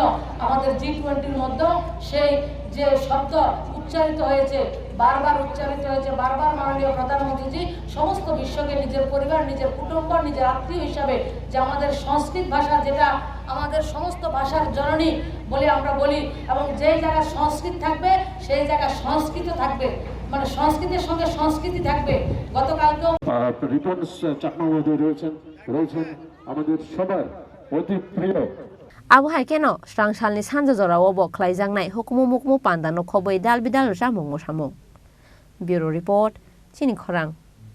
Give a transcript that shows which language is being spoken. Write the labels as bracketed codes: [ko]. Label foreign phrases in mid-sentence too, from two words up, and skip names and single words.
[bn] আমাদের G20-র মধ্যে সেই যে শব্দ উচ্চারিত হয়েছে বারবার উচ্চারিত হয়েছে বারবার মাননীয় প্রধানমন্ত্রীজি সমস্ত বিশ্বকে নিজের পরিবার নিজের কুটুম্ব নিজের আত্মীয় হিসাবে যে আমাদের সংস্কৃত ভাষা যেটা আমাদের সমস্ত ভাষার জননী বলে আমরা বলি এবং যেই জায়গায় সংস্কৃত থাকবে সেই জায়গায় সংস্কৃত থাকবে মানে সংস্কৃতির সঙ্গে সংস্কৃতি থাকবে গতকালকেও রিপন্স চাকমা মহোদয় রয়েছেন আমাদের সবার অতি প্রিয় [trp] Abuhai keno Srangshalni sanjajora obo khlaijangnai hukumu mukmu pandano khoboi dalbidal jamung mosamung [en] Bureau Report [trp] Chini Khorang